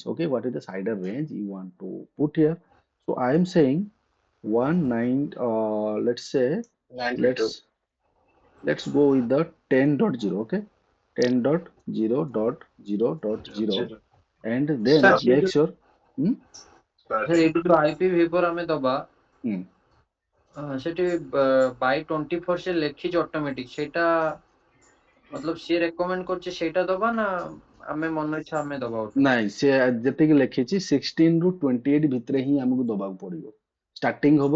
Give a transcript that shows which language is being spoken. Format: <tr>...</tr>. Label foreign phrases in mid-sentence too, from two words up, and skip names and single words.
<en>Okay, what is the CIDR range you want to put here? So I am saying let's say 92. let's go with the 10.0, okay? 10.0.0.0.0 and then Sir, Start. make sure Start.</en> <or>ଏଇଠି ଯୋଉ IPv4 ଆମେ ଦବା hmm, ସେଠି by 24 ସେ ଲେଖିଛି ଅଟୋମେଟିକ ସେଇଟା मतलब ସିଏ ରେକମେଣ୍ଡ କରୁଛି ସେଇଟା ଦବା ନା ଆମେ ମନ ଇଚ୍ଛା ଆମେ ଦବା ଗୋଟେ ନାଇଁ ସେ ଯେତିକି ଲେଖିଛି 16 ରୁ 28 ଭିତରେ ହିଁ ଆମକୁ ଦବାକୁ ପଡିବ ଷ୍ଟାର୍ଟିଂ ହବ</or>